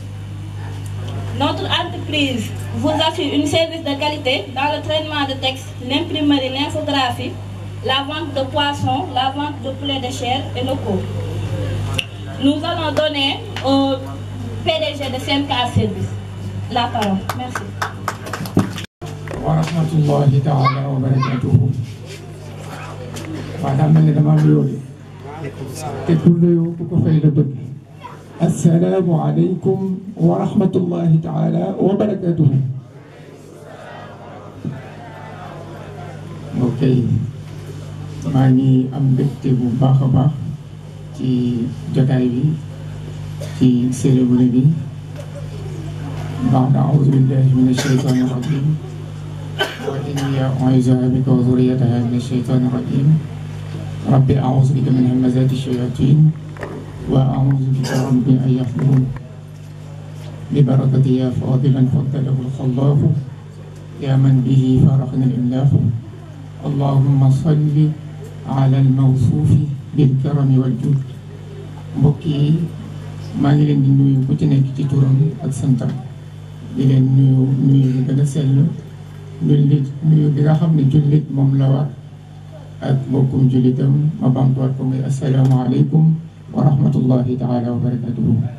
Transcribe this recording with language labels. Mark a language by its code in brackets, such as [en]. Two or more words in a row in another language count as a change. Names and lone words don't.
[fr] Notre entreprise vous assure un service de qualité dans le traitement de texte, l'imprimerie, l'infographie, la vente de poissons, la vente de poulet de chair et locaux. Nous allons donner au PDG de CMK Service la parole. Merci. [ar] رحمة الله تعالى وبركاته. [wo] waaw daa mel ne damaa nuyoo de te ku nuyoo ku ko fay la bëgg. [ar] السلام عليكم ورحمة الله تعالى وبركاته. [wo] ok maa ngi am mbégte bu baax a baax ci jotaay bi ci cérémonie bi. [ar] بعد أعوذ بالله من الشيطان الرجيم وإني أعوذ بك وذريتها من الشيطان الرجيم ربي أعوذ بك من همزات الشياطين وأعوذ بك ربي أن يحضرون ببركة يا فاضلا فضله الخلاق يا من به فرحنا الإملاق اللهم صل على الموصوف بالكرم والجود. [wo] mbokk yi maa ngi leen di nuyu ku ci nekk ci turam ak santam di leen nuyu bi gën a sell nuyu bi nga xam ne jullit moom la war ak mbokkum jullitam ma bamtuwaat ko muy [ar] السلام عليكم ورحمة الله تعالى وبركاته.